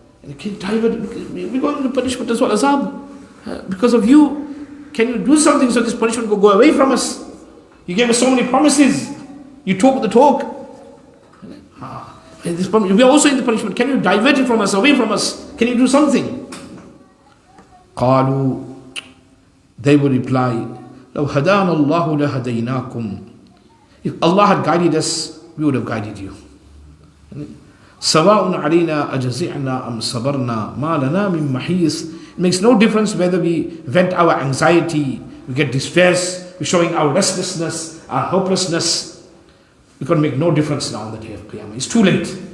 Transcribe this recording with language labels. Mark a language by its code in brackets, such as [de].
[en] We're going to punishment as well, azab. Because of you. Can you do something so this punishment will go away from us? You gave us so many promises. You talk the talk. We are also in the punishment. Can you divert it from us, away from us? Can you do something? [ar] قالوا, [en] they will reply, [ar] لو هدانا الله لهديناكم. [en] If Allah had guided us, we would have guided you. [ar] سواء علينا أجزعنا أم صبرنا ما لنا من محيص. [en] It makes no difference whether we vent our anxiety, we get distress, we're showing our restlessness, our hopelessness. We can make no difference now on the day of Qiyamah. It's too late.